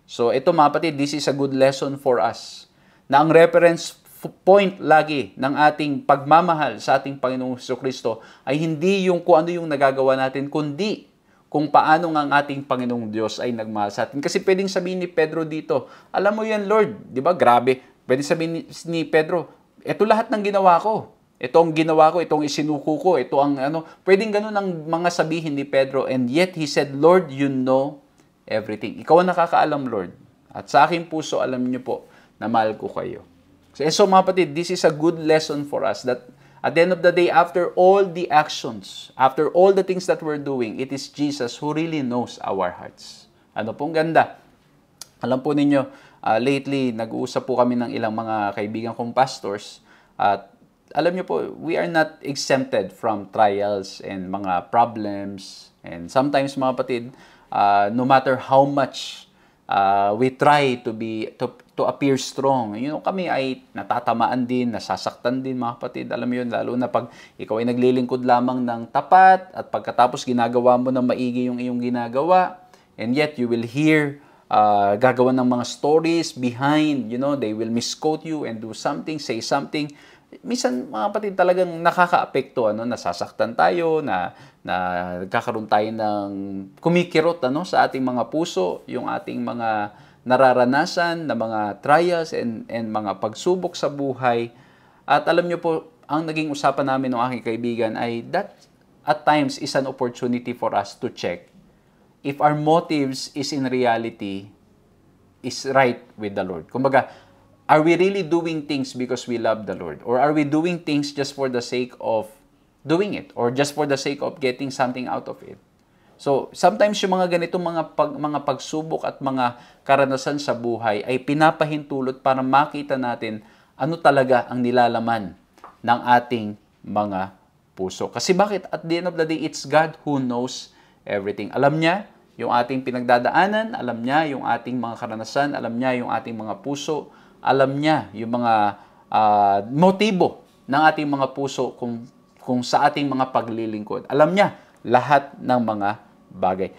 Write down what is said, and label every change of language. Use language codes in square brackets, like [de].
[tl] So, ito mga kapatid, [en] this is a good lesson for us. [tl] Na ang reference point lagi ng ating pagmamahal sa ating Panginoong Jesucristo ay hindi yung kung ano yung nagagawa natin, kundi kung paano nga ang ating Panginoong Diyos ay nagmahal sa atin. Kasi pwedeng sabihin ni Pedro dito, alam mo yan Lord, di ba? Grabe. Pwedeng sabihin ni Pedro, ito lahat ng ginawa ko. Ito ang ginawa ko, itong isinuko ko, ito ang ano. Pwedeng ganun ang mga sabihin ni Pedro. [en] And yet, he said, Lord, you know everything. [tl] Ikaw ang nakakaalam, Lord. At sa aking puso, alam niyo po na mahal ko kayo. [en] So [tl] mga kapatid, [en] this is a good lesson for us that at the end of the day, after all the actions, after all the things that we're doing, it is Jesus who really knows our hearts. [tl] Ano pong ganda. Alam po ninyo, lately, nag-uusap po kami ng ilang mga kaibigan kong pastors at alam niyo po, [en] we are not exempted from trials and [tl] mga problems. [en] And sometimes [tl] mga kapatid, [en] no matter how much we try to appear strong. [tl] Kami ay natatamaan din, nasasaktan din mga kapatid. Alam mo yun, lalo na pag ikaw ay naglilingkod lamang ng tapat at pagkatapos ginagawa mo ng maigi yung iyong ginagawa. [en] And yet, you will hear [tl] gagawa ng mga [en] stories behind, they will misquote you and do something, say something. [tl] Minsan, mga kapatid, talagang nakaka-apekto, nasasaktan tayo, na nagkakaroon tayo ng kumikirot sa ating mga puso, yung ating mga nararanasan na mga trials and mga pagsubok sa buhay. At alam nyo po, ang naging usapan namin ng aking kaibigan ay [en] that at times is an opportunity for us to check if our motives is in reality is right with the Lord. Kumbaga, are we really doing things because we love the Lord? Or are we doing things just for the sake of doing it? Or just for the sake of getting something out of it? [tl] So, sometimes yung mga ganitong mga pagsubok at mga karanasan sa buhay ay pinapahintulot para makita natin ano talaga ang nilalaman ng ating mga puso. Kasi bakit? [en] At the end of the day, it's God who knows everything. [tl] Alam niya yung ating pinagdadaanan, alam niya yung ating mga karanasan, alam niya yung ating mga puso, alam niya yung mga motibo ng ating mga puso kung sa ating mga paglilingkod. Alam niya lahat ng mga bagay.